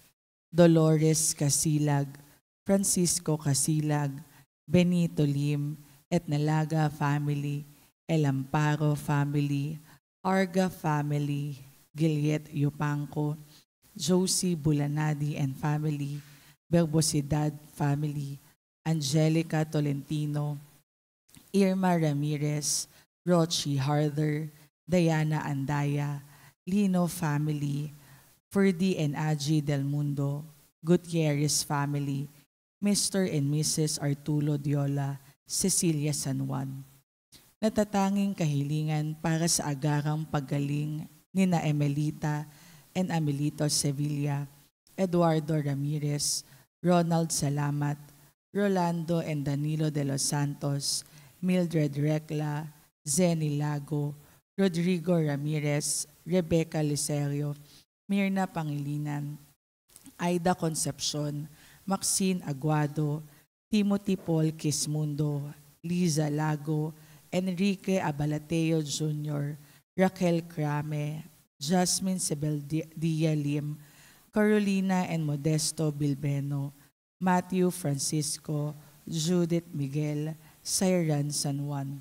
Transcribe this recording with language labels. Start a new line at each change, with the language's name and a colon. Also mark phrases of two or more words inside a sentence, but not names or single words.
Filipino: Dolores Casilag, Francisco Casilag, Benito Lim, Etnalaga family, El Amparo family, Arga family, Giliet Yupanco, Josie Bulanadi and family, Verbosidad family, Angelica Tolentino, Irma Ramirez, Rochi Harder, Diana Andaya, Lino family, Ferdy and Aji Del Mundo, Gutierrez family, Mr. and Mrs. Arturo Diola, Cecilia San Juan. Natatanging kahilingan para sa agarang paggaling ni na Emelita and Amelito Sevilla, Eduardo Ramirez, Ronald Salamat, Rolando and Danilo de los Santos, Mildred Recla, Zenny Lago, Rodrigo Ramirez, Rebecca Licerio, Mirna Pangilinan, Aida Concepcion, Maxine Aguado, Timothy Paul Quismundo, Liza Lago, Enrique Abalateo Jr., Raquel Crame, Jasmine Sebeldia Lim, Carolina and Modesto Bilbeno, Matthew Francisco, Judith Miguel, Sairan San Juan.